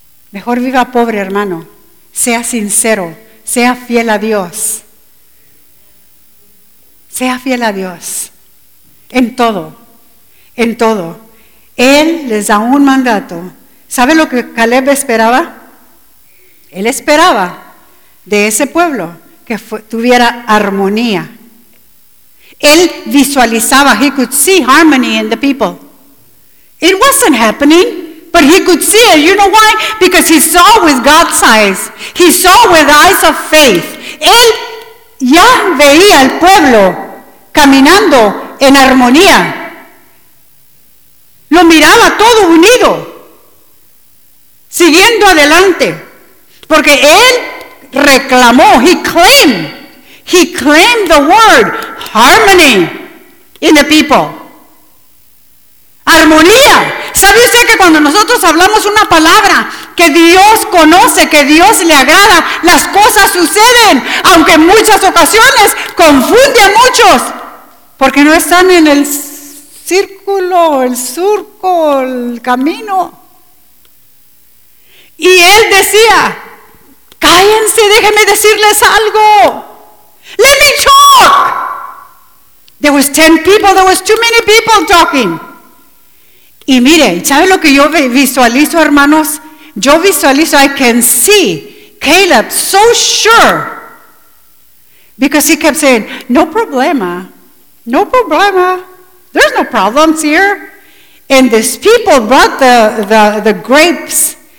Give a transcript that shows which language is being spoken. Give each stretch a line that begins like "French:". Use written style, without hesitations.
Spanish: Mejor viva pobre, hermano. Sea sincero, sea fiel a Dios, sea fiel a Dios en todo, en todo. Él les da un mandato. ¿Sabe lo que Caleb esperaba? Él esperaba de ese pueblo que tuviera armonía. Él visualizaba,
English: he could see harmony in the people. It wasn't happening, but he could see it. You know why? Because he saw with God's eyes. He saw with eyes of faith.
Spanish: Él ya veía al pueblo caminando en armonía. Lo miraba todo unido, siguiendo adelante. Porque él reclamó,
English: he claimed the word, harmony in the people. Armonía.
Spanish: ¿Sabe usted que cuando nosotros hablamos una palabra que Dios conoce, que Dios le agrada, las cosas suceden, aunque en muchas ocasiones confunde a muchos? Porque no están en el círculo, el surco, el camino. Y él decía, cállense, déjenme decirles algo.
English: Let me talk. There was 10 people, there was too many people talking.
Spanish: Y mire, ¿sabe lo que yo visualizo, hermanos? Yo visualizo,
English: I can see Caleb so sure. Because he kept saying,
Spanish: no problema, no problema.
English: There's no problems here. And these people brought the grapes.